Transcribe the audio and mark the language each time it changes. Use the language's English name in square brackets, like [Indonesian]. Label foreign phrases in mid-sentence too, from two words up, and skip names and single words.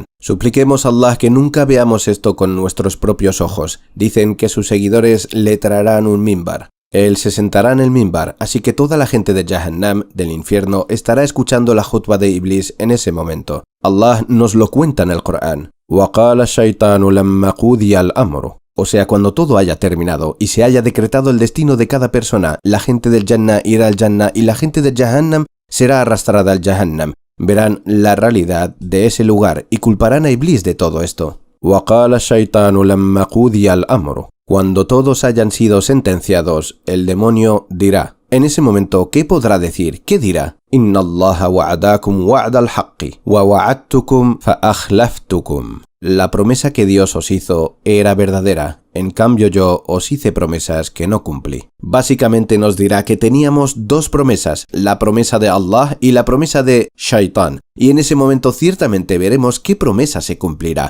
[Spanish] Supliquemos a Allah que nunca veamos esto con nuestros propios ojos. Dicen que sus seguidores le traerán un mimbar. Él se sentará en el mimbar, así que toda la gente de Jahannam, del infierno, estará escuchando la jutba de Iblis en ese momento. Allah nos lo cuenta en el Corán. [Arabic] وَقَالَ الشَّيْطَانُ لَمَّا قُضِيَ الْأَمْرُ. [Spanish] O sea, cuando todo haya terminado y se haya decretado el destino de cada persona, la gente del Jannah irá al Jannah y la gente de Jahannam será arrastrada al Jahannam. Verán la realidad de ese lugar y culparán a Iblis de todo esto. [Arabic] وَقَالَ الشَّيْطَانُ لَمَّا قُضِيَ الْأَمْرُ. [Spanish] Cuando todos hayan sido sentenciados, el demonio dirá. En ese momento, ¿qué podrá decir? ¿Qué dirá? [Arabic] إن الله وعدكم وعد الحق ووعدتكم فأخلفتكم. [Spanish] La promesa que Dios os hizo era verdadera, en cambio yo os hice promesas que no cumplí. Básicamente nos dirá que teníamos dos promesas, la promesa de Allah y la promesa de Shaitán. Y en ese momento ciertamente veremos qué promesa se cumplirá.